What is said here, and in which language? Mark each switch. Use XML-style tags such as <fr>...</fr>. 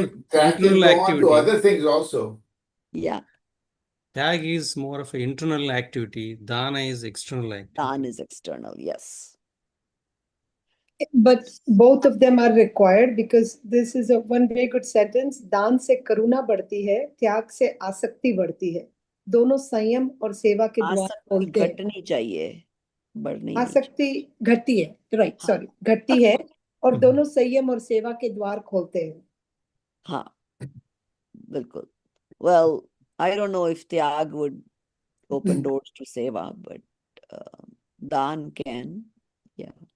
<en>internal go on to other things also. Yeah, Tyag is more of an internal activity. Dana is external activity. Dan is external, yes. But both of them are required because this is a one very good sentence.</en> <hi>दान से करुणा बढ़ती है, त्याग से आसक्ति बढ़ती है. दोनों संयम और सेवा के द्वार आसक्ति खोलते हैं. घटनी चाहिए, बढ़नी नहीं. आसक्ति घटती है, राइट, हाँ. सॉरी, घटती है और दोनों संयम और सेवा के द्वार खोलते हैं. हाँ, बिल्कुल.</hi> <en>Well, I don't know if Tyag would open doors to Seva, but Dan can, yeah.</en>